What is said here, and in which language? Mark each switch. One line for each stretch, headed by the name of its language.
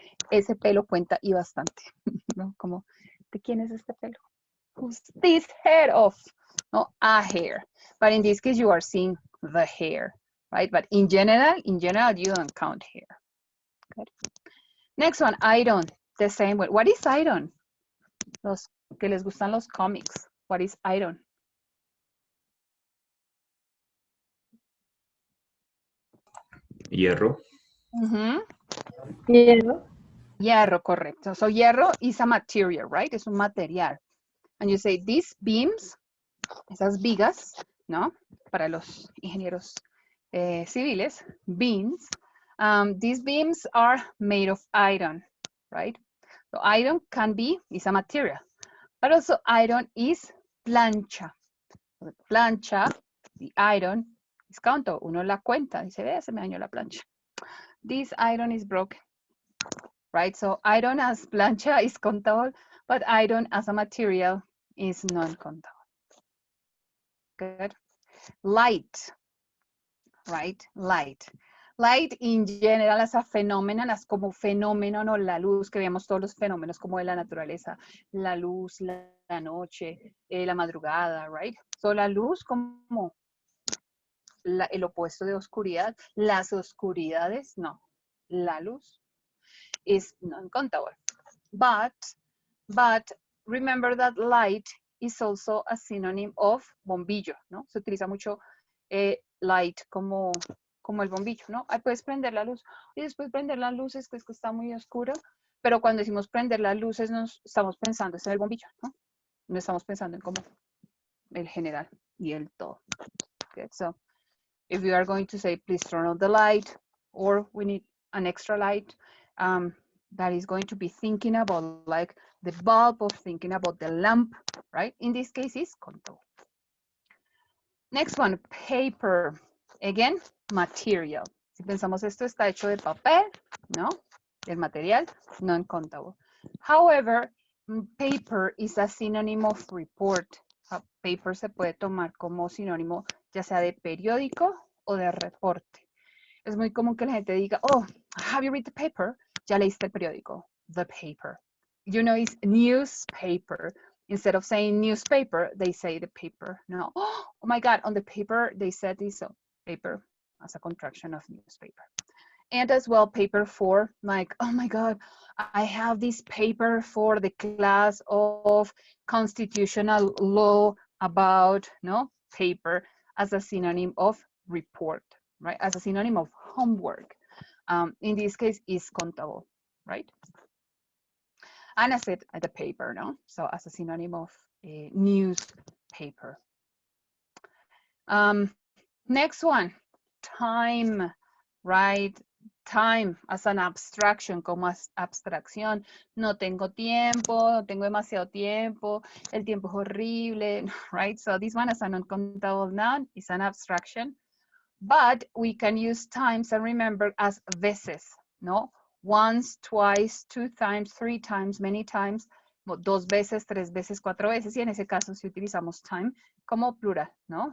Spanish: Ese pelo cuenta y bastante, ¿no? Como, ¿de quién es este pelo?
English: Who's this hair of? No, a hair. But in this case, you are seeing the hair, right? But in general, you don't count hair. Good. Next one, iron. The same way. What is iron?
Spanish: Los que les gustan los comics.
English: What is iron?
Spanish: Hierro. Hierro. Hierro, correcto.
English: So hierro is a material, right?
Spanish: Es un material.
English: And you say these beams,
Spanish: esas vigas, ¿no? Para los ingenieros civiles, beams.
English: These beams are made of iron, right? So iron is a material, but also iron is plancha. So plancha, the iron, is countable.
Spanish: Uno la cuenta, dice, ve, se me dañó la plancha.
English: This iron is broken, right? So iron as plancha is countable, but iron as a material is non-countable. Good. Light, right? Light. Light in general as a phenomenon, as
Spanish: como fenómeno, no, la luz, que vemos todos los fenómenos como de la naturaleza, la luz, la noche, la madrugada, right? So la luz como el opuesto de oscuridad, las oscuridades, no, la luz
English: is non-countable.
Spanish: But remember that light is also a synonym of bombillo, ¿no? Se utiliza mucho light como el bombillo, ¿no? Ahí puedes prender la luz. Y después prender las luces, que es que está muy oscuro, pero cuando decimos prender las luces, nos estamos pensando en el bombillo, ¿no? No estamos pensando en como el general y el todo.
English: Okay, so if you are going to say, please turn on the light, or we need an extra light, that is going to be thinking about like the bulb of thinking about the lamp, right? In this case, is countable. Next one, paper. Again, material.
Spanish: Si pensamos esto está hecho de papel, ¿no? El material, non-countable.
English: However, paper is a synonym of report.
Spanish: Paper se puede tomar como sinónimo ya sea de periódico o de reporte. Es muy común que la gente diga,
English: oh, have you read the paper?
Spanish: Ya leíste el periódico.
English: The paper. You know, it's newspaper. Instead of saying newspaper, they say the paper. No, oh my God, on the paper, they said this. So paper as a contraction of newspaper. And as well, paper for like, oh my God, I have this paper for the class of constitutional law about, no, paper as a synonym of report, right? As a synonym of homework. In this case, is countable, right? And I said the paper, no? So as a synonym of newspaper. Next one, time, right? Time as an abstraction,
Spanish: como abstracción. No tengo tiempo, no tengo demasiado tiempo, el tiempo es horrible,
English: right? So this one as a non-countable noun is an abstraction, but we can use times and remember as veces, no? Once, twice, two times, three times, many times,
Spanish: dos veces, tres veces, cuatro veces, y en ese caso si utilizamos time como plural, no?